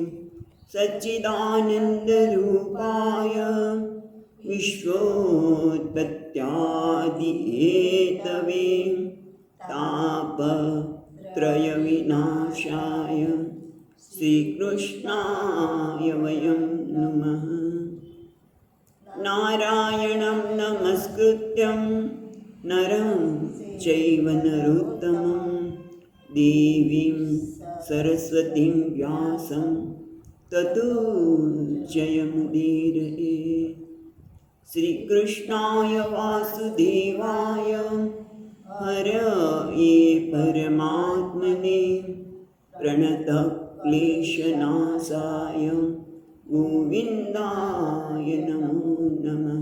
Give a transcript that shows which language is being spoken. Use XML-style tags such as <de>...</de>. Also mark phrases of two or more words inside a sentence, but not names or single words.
<sa>सच्चिदानंदरूपाय विश्वोत्पत्यादिहेतवे तापत्रय विनाशाय श्रीकृष्णाय वयं नमः. नारायणं नमस्कृत्यं नरं चैव नरोत्तमं देवीं सरस्वतीं व्यासं ततो जयमुदीरये। श्रीकृष्णाय वासुदेवाय हरये परमात्मने प्रणतक्लेशनाशाय गोविन्दाय नमो नमः।</sa>